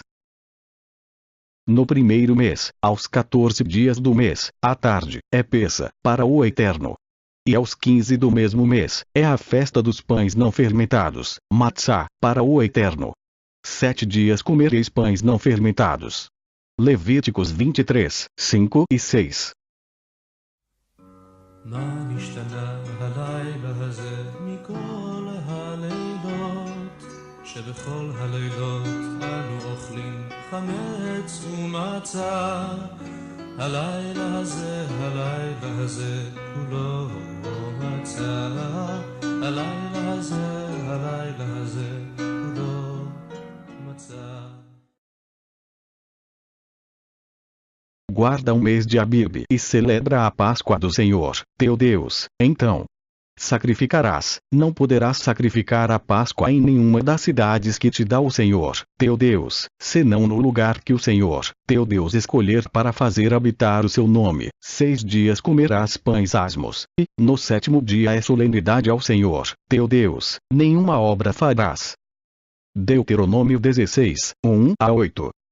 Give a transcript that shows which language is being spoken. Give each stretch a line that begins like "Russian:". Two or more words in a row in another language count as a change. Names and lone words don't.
Portuguese: No primeiro mês, aos 14 dias do mês, à tarde, é Pêssah, para o Eterno. E aos 15 do mesmo mês, é a festa dos pães não fermentados, Matzá, para o Eterno. 7 dias comereis pães não fermentados. Levíticos 23, 5 e 6.
Hebrew: שבכל הלילות אנו אוכלים חמץ ומצה הלילה הזה כולו מצה הלילה הזה כולו מצה.
Portuguese: Guarda o mês de Abib e celebra a Páscoa do Senhor, teu Deus. Então sacrificarás, não poderás sacrificar a Páscoa em nenhuma das cidades que te dá o Senhor, teu Deus, senão no lugar que o Senhor, teu Deus escolher para fazer habitar o seu nome. 6 dias comerás pães asmos, e, no 7º dia é solenidade ao Senhor, teu Deus, nenhuma obra farás. Deuteronômio 16, 1 a 8.